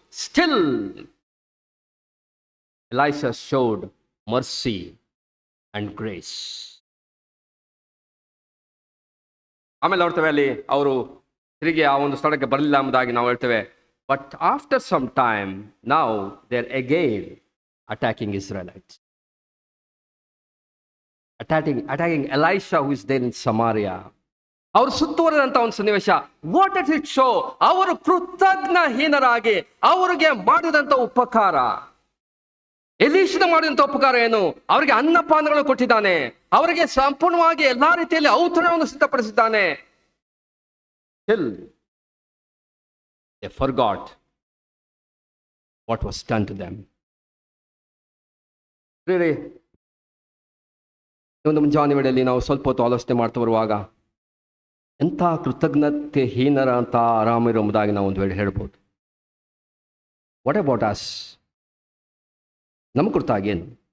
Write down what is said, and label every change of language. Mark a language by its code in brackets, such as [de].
[en] Still Elisha showed mercy and grace. [kn] ಆಮೇಲೆ ನೋಡ್ತೇವೆ ಅಲ್ಲಿ ಅವರು ತಿರುಗಿ ಆ ಒಂದು ಸ್ಥಳಕ್ಕೆ ಬರಲಿಲ್ಲ ಎಂಬುದಾಗಿ ನಾವು ಹೇಳ್ತೇವೆ. [en] But after some time now they are again attacking Israelites. attacking Elisha who is there in Samaria. [kn] ಅವರು ಸುತ್ತುವರೆದಂತ ಒಂದು ಸನ್ನಿವೇಶ. [en] What does it show? [kn] ಅವರು ಕೃತಜ್ಞಹೀನರಾಗಿ ಅವರಿಗೆ ಮಾಡಿದಂತ ಉಪಕಾರ, ಎಲೀಷನ ಮಾಡಿದಂತ ಉಪಕಾರ ಏನು? ಅವರಿಗೆ ಅನ್ನಪಾನಗಳನ್ನು ಕೊಟ್ಟಿದ್ದಾನೆ, ಅವರಿಗೆ ಸಂಪೂರ್ಣವಾಗಿ ಎಲ್ಲಾ ರೀತಿಯಲ್ಲಿ ಔತಣವನ್ನು ಸಿದ್ಧಪಡಿಸಿದ್ದಾನೆ. [en] Still they forgot what was done to them. [kn] Really, ಒಂದು ಮುಂಜಾನೆ ವೇಳೆಯಲ್ಲಿ ನಾವು ಸ್ವಲ್ಪ ಹೊತ್ತು ಆಲೋಚನೆ ಮಾಡ್ತಾ ಬರುವಾಗ ಎಂಥ ಕೃತಜ್ಞತೆ ಹೀನರ ಅಂತ ಆರಾಮಿರುವುದಾಗಿ ನಾವು ಒಂದು ವೇಳೆ ಹೇಳ್ಬೋದು. [en] What about us? [kn] ನಮ್ಮ ಕುರಿತಾಗೇನು?